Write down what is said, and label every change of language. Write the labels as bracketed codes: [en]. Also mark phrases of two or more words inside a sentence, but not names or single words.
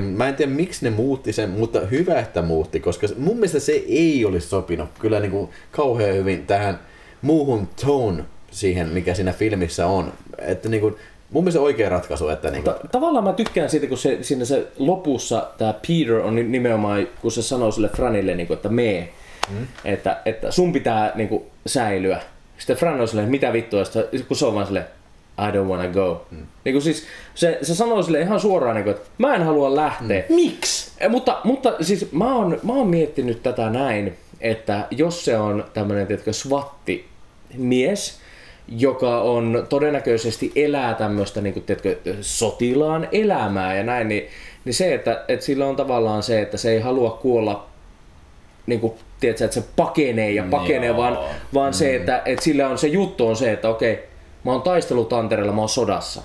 [fi] Mä en tiedä miksi ne muutti sen, mutta hyvä, että muutti, koska mun mielestä se ei olisi sopinut kyllä niin kuin kauhean hyvin tähän muuhun tone siihen, mikä siinä filmissä on. Että niin kuin, mun mielestä oikea ratkaisu. Että niin kuin... Tavallaan mä tykkään siitä, kun siinä se lopussa tää Peter on nimenomaan, kun se sanoo sille Franille, niin kuin, että mee. Että sun pitää niinku säilyä. Sitten Fran on silleen, mitä vittua, kun se on vaan silleen, [en] I don't wanna go. [fi] Niinku siis se sanoo sille ihan suoraan, niinku, että mä en halua lähteä. Miksi? Mutta siis mä oon miettinyt tätä näin, että jos se on tämmönen SWAT-mies, joka on todennäköisesti elää tämmöistä niinku, sotilaan elämää ja näin, niin se, että sillä on tavallaan se, että se ei halua kuolla niinku, tiedätkö, että se pakenee, vaan se, että sillä on se juttu on se, että okei, mä oon taistelutantereella, mä oon sodassa.